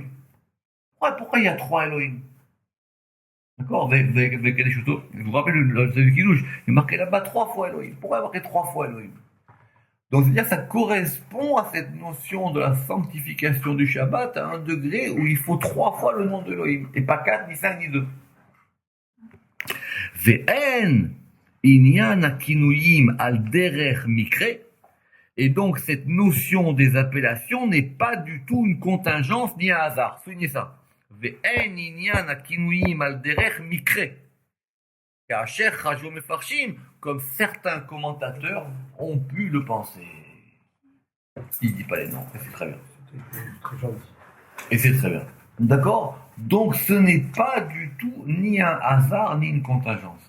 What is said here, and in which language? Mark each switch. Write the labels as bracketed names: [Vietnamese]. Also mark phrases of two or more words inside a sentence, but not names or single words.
[French] Pourquoi il y a 3 Elohim? D'accord? Vous vous rappelez le Kiddush, il y a marqué là-bas 3 fois Elohim. Pourquoi il y a marqué 3 fois Elohim? Donc, c'est-à-dire que ça correspond à cette notion de la sanctification du Shabbat à un degré où il faut 3 fois le nom de Elohim, et pas 4, ni 5, ni 2. [Hebrew] ואין ענין הכינויים על דרך מקרה. [French] Et donc, cette notion des appellations n'est pas du tout une contingence ni un hasard. Soulignez ça. [Hebrew] ואין ענין הכינויים על דרך מקרה. [French] Comme certains commentateurs ont pu le penser. Il ne dit pas les noms, et c'est très bien. Très gentil. Et c'est très bien. D'accord? Donc ce n'est pas du tout ni un hasard, ni une contingence.